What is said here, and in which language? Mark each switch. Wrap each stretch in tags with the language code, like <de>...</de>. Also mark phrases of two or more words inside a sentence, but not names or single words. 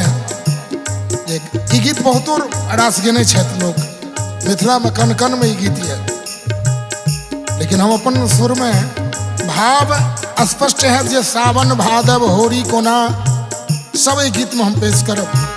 <mai>ई गीत बहुतो रास गेने छथि लोग, मिथिला में कन कन में ई गीत है, लेकिन हम अपन सुर में भाव स्पष्ट है जे सावन भादव होरी कोना सब ई गीत में हम पेश करब।</mai>